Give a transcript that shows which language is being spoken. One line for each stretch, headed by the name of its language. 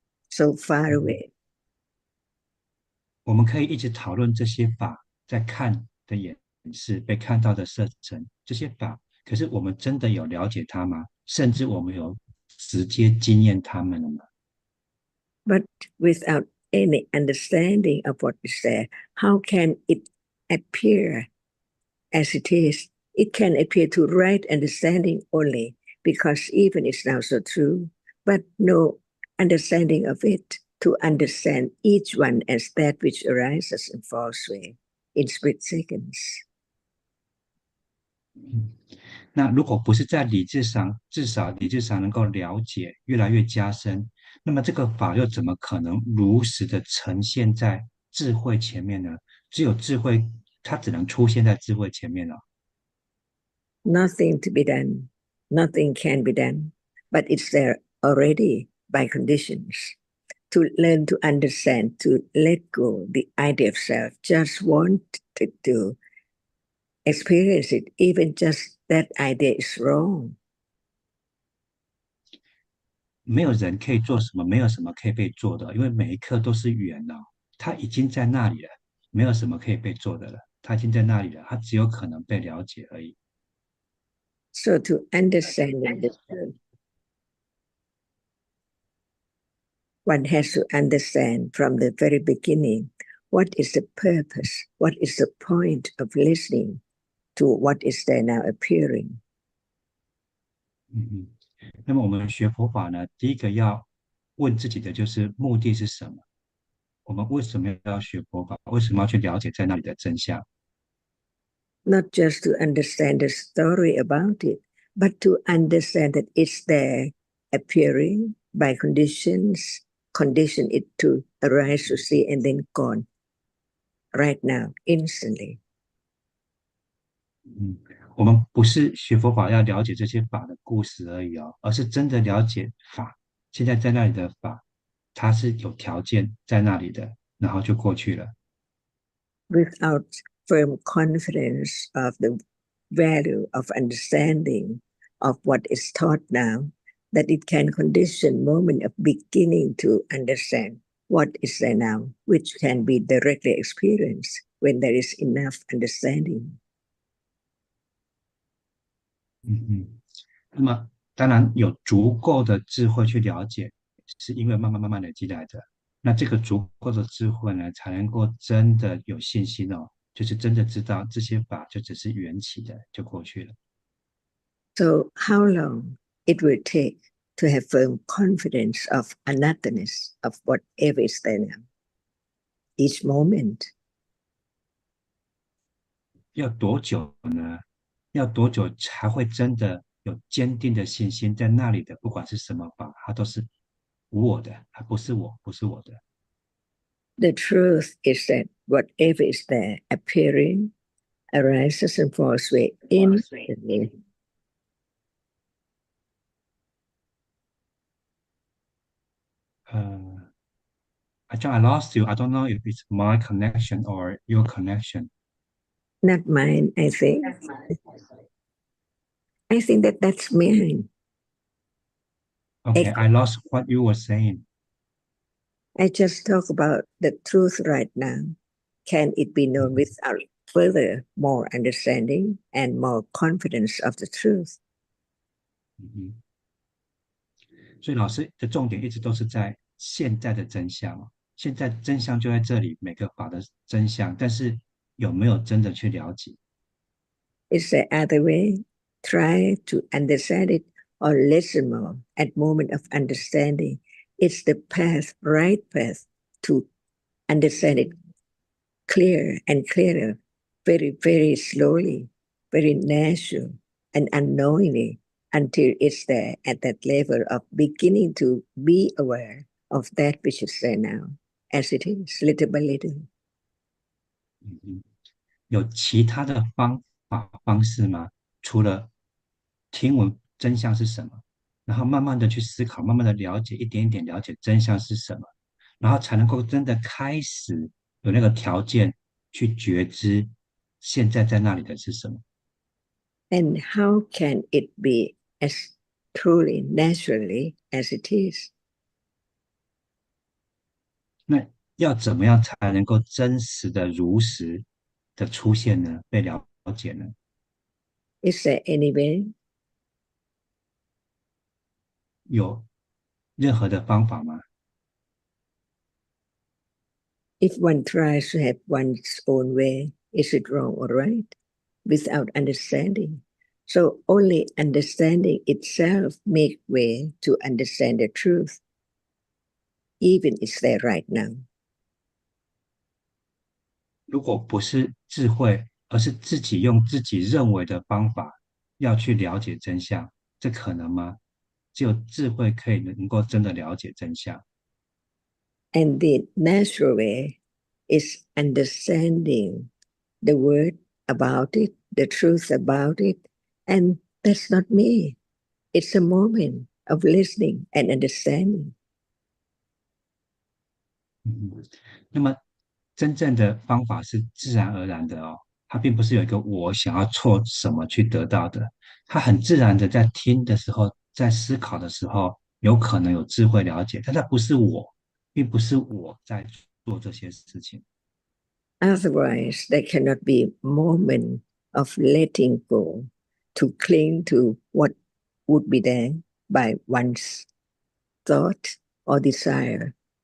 English: So far away.
Chinese: 我们可以一直讨论这些法在看的眼是被看到的色尘这些法，可是我们真的有了解它吗？甚至我们有直接经验它们了吗？
English: But without any understanding of what is there, how can it appear as it is? It can appear to right understanding only because even it's now so true, but no understanding of it to understand each one as that which arises and falls away in split seconds.
Chinese: 那如果不是在理智上，至少理智上能够了解，越来越加深，那么这个法又怎么可能如实的呈现在智慧前面呢？只有智慧，它只能出现在智慧前面了。
English: Nothing to be done, nothing can be done, but it's there already by conditions. To learn to understand, to let go the idea of self, just want to experience it, even just that idea is wrong.
Chinese: 没有人可以做什么，没有什么可以被做的，因为每一刻都是缘它已经在那里了，没有什么可以被做的了，它已经在那里了，它只有可能被了解而已。
English: So to understand the truth, one has to understand from the very beginning what is the purpose, what is the point of listening to what is there now appearing.
Chinese: 那么我们学佛法呢，第一个要问自己的就是目的是什么？我们为什么要学佛法？为什么要去了解在那里的真相？
English: Not just to understand the story about it, but to understand that it's there appearing by conditions, condition it to arise to see and then gone right now, instantly.
Chinese: 我们不是学佛法要了解这些法的故事而已而是真的了解法，现在在那里的法，它是有条件在那里的，然后就过去了。
English: Without firm confidence of the value of understanding of what is taught now, that it can condition moment of beginning to understand what is there now, which can be directly experienced when there is enough understanding.
Chinese: 那么当然有足够的智慧去了解，是因为慢慢累积来的。那这个足够的智慧呢，才能够真的有信心哦，就是真的知道这些法就只是缘起的，就过去了。
English: So how long it will take to have firm confidence of another's of whatever is there now, each moment?
Chinese: 要多久呢？要多久才会真的有坚定的信心在那里的？不管是什么法，它都是无我的，它不是我，不是我的。
English: The truth is that whatever is there appearing arises and falls away instantly. I lost you. I don't know if it's my connection or your connection. Not mine, I think. I think that that's mine. Okay, I lost what you were saying. I just talk about the truth right now. Can it be known without further more understanding and more confidence of the truth?
Chinese: 所以老师的重点一直都是在现在的真相哦，现在真相就在这里，每个法的真相，但是有没有真的去了解？
English: Is there other way? Try to understand it or listen more at moment of understanding. It's the path, right path to understand it clearer and clearer, very, very slowly, very natural and unknowingly until it's there at that level of beginning to be aware of that which is there now, as it is, little by little.
Chinese: 有其他的方式吗？除了听闻真相是什么，然后慢慢的去思考，慢慢的了解，一点一点了解真相是什么，然后才能够真的开始有那个条件去觉知现在在那里的是什么。
English: And how can it be as truly, naturally as it is?
Chinese: 那要怎么样才能够真实的如实的出现呢？被了解呢？
English: Is there any way?
Chinese: 有任何的方法吗？
English: If one tries to have one's own way, is it wrong or right? Without understanding. So only understanding itself make way to understand the truth, even it's there right now.
Chinese: 如果不是智慧，而是自己用自己认为的方法要去了解真相，这可能吗？只有智慧可以能够真的了解真相。
English: And the natural way is understanding the word about it, the truth about it. And that's not me. It's a moment of listening and understanding.
Chinese: 那么真正的方法是自然而然的哦，它并不是有一个我想要做什么去得到的，它很自然的在听的时候，在思考的时候，有可能有智慧了解，但它不是我，并不是我在做这些事情。
English: Otherwise, there cannot be moment of letting go to cling to what would be there by one's thought or desire.